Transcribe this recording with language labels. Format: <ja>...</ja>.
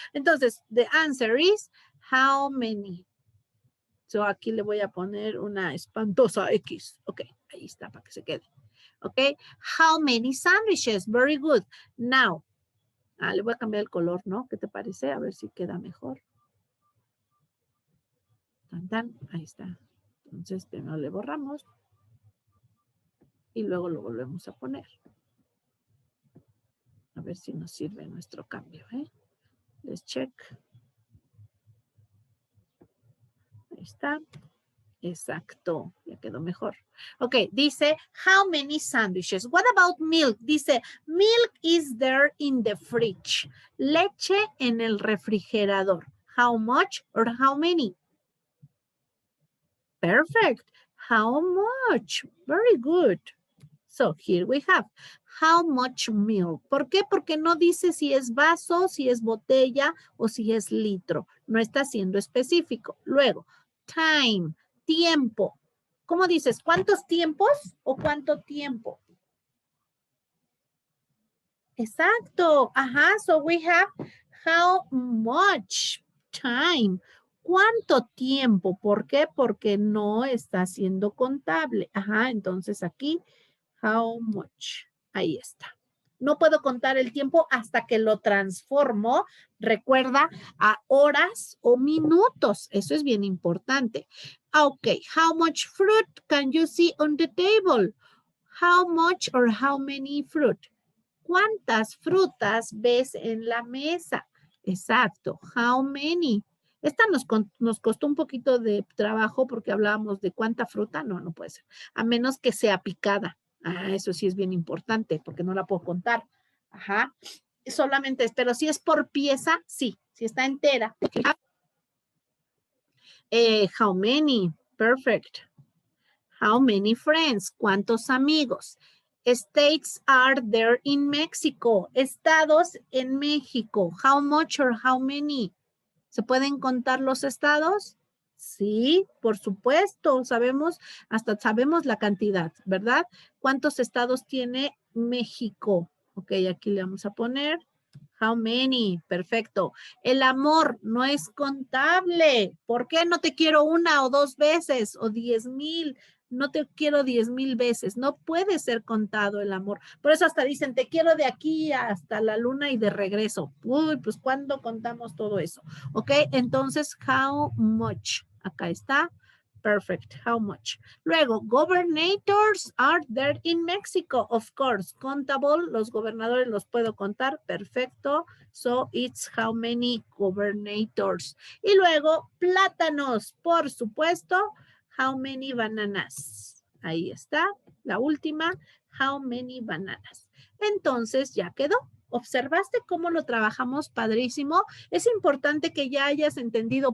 <en>Entonces, the answer is how many.</en> <es>So aquí le voy a poner una espantosa X. Ok, ahí está para que se quede.</es> <en>Ok, how many sandwiches? Very good. Now,</en> <es>le voy a cambiar el color, ¿no? ¿Qué te parece? A ver si queda mejor. Ahí está. Entonces, primero le borramos y luego lo volvemos a poner. A ver si nos sirve nuestro cambio, ¿eh?</es> <en>Let's check.</en> <es>Ahí está. Exacto, ya quedó mejor.</es> <en>Ok, dice, how many sandwiches? What about milk? Dice, milk is there in the fridge.</en> <es>Leche en el refrigerador.</es> <en>How much or how many? Perfect. How much? Very good. So here we have, how much milk?</en> <es>¿Por qué? Porque no dice si es vaso, si es botella o si es litro. No está siendo específico. Luego, time, tiempo. ¿Cómo dices? ¿Cuántos tiempos o cuánto tiempo? Exacto.</es> <en>Ajá, so we have how much time.</en> <es>¿Cuánto tiempo? ¿Por qué? Porque no está siendo contable. Ajá, entonces aquí,</es> <en>how much.</en> <es>Ahí está. No puedo contar el tiempo hasta que lo transformo, recuerda, a horas o minutos. Eso es bien importante.</es> <en>Ok, how much fruit can you see on the table? How much or how many fruit?</en> <es>¿Cuántas frutas ves en la mesa? Exacto.</es> <en>How many?</en> <es>Esta nos costó un poquito de trabajo porque hablábamos de cuánta fruta. No, no puede ser. A menos que sea picada. Eso sí es bien importante porque no la puedo contar. Ajá. Solamente es, pero si es por pieza, sí. Si está entera.</es> <en>How many? Perfect. How many friends?</en> <es>¿Cuántos amigos?</es> <en>States are there in Mexico.</en> <es>Estados en México.</es> <en>How much or how many?</en> <es>¿Se pueden contar los estados? Sí, por supuesto. Hasta sabemos la cantidad, ¿verdad? ¿Cuántos estados tiene México? Ok, aquí le vamos a poner.</es> <en>How many? Perfecto.</en> <es>El amor no es contable. ¿Por qué no te quiero una o dos veces o 10,000? No te quiero 10,000 veces. No puede ser contado el amor. Por eso hasta dicen, te quiero de aquí hasta la luna y de regreso. Uy, pues ¿cuándo contamos todo eso?</es> <en>Ok, entonces, how much?</en> <es>Acá está.</es> <en>Perfect. How much? Luego, governators are there in Mexico. Of course.</en> <es>Contable, los gobernadores los puedo contar. Perfecto.</es> <en>So, it's how many governators.</en> <es>Y luego, plátanos, por supuesto.</es> <en>How many bananas?</en> <es>Ahí está. La última.</es> <en>How many bananas?</en> <es>Entonces, ya quedó. ¿Observaste cómo lo trabajamos padrísimo? Es importante que ya hayas entendido.</es>